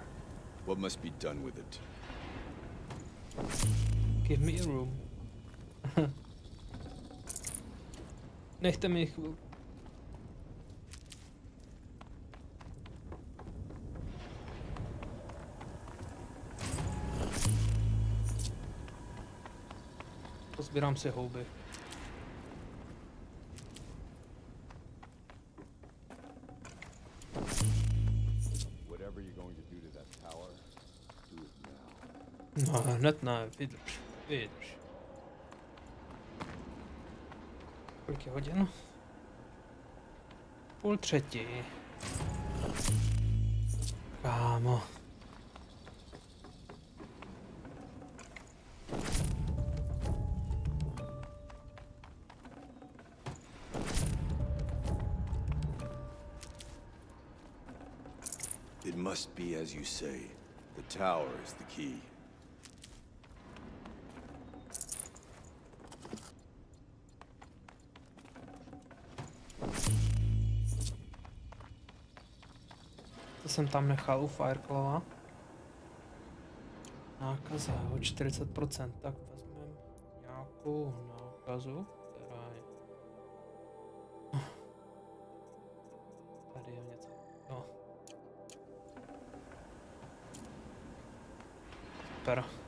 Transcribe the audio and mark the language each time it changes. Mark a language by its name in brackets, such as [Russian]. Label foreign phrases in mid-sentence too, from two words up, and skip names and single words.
[English] What must be done with it? Give me a room. [Czech] Nechte mi chvilku. Pozbírám si houby. [English] Whatever you're going to do to that tower, do it now. [Czech] No, hned ne, vydrž, vydrž. Kolik je hodin? 2:30. Kámo. [English] It must be as you say. The tower is the key. [Czech] To jsem tam nechal u Fireclawa. Nákaza o 40%, tak vezmeme nějakou nákazu, která je... Tady je něco. No. Super.